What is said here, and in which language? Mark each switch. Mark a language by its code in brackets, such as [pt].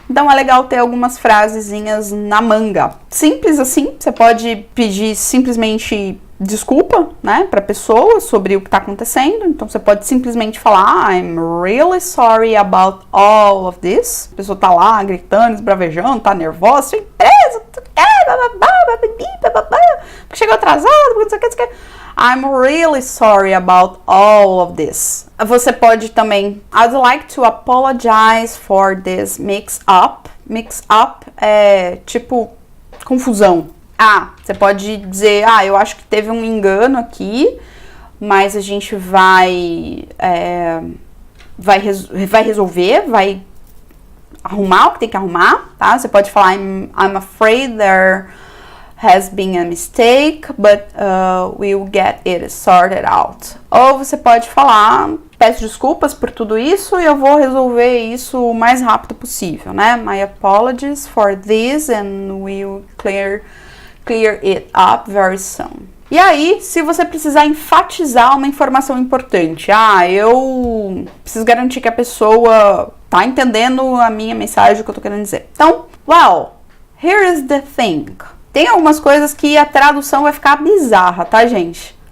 [pt] Então é legal ter algumas frasezinhas na manga. Simples assim, você pode pedir simplesmente desculpa, né, pra pessoa sobre o que tá acontecendo. Então você pode simplesmente falar [en] I'm really sorry about all of this. [pt] A pessoa tá lá gritando, esbravejando, tá nervosa, sua empresa, porque chegou atrasado, porque não sei o que. [en] I'm really sorry about all of this. [pt] Você pode também [en] I'd like to apologize for this mix-up. [pt] Mix-up é tipo confusão. Você pode dizer, eu acho que teve um engano aqui, mas a gente vai resolver, vai arrumar o que tem que arrumar, tá? Você pode falar, [en] I'm afraid there has been a mistake, but we'll get it sorted out. [pt] Ou você pode falar, peço desculpas por tudo isso e eu vou resolver isso o mais rápido possível, né? [en] My apologies for this and we'll clear it up very soon. [pt] E aí, se você precisar enfatizar uma informação importante, eu preciso garantir que a pessoa tá entendendo a minha mensagem, o que eu tô querendo dizer. Então, [en] here is the thing. [pt] Tem algumas coisas que a tradução vai ficar bizarra, tá, gente?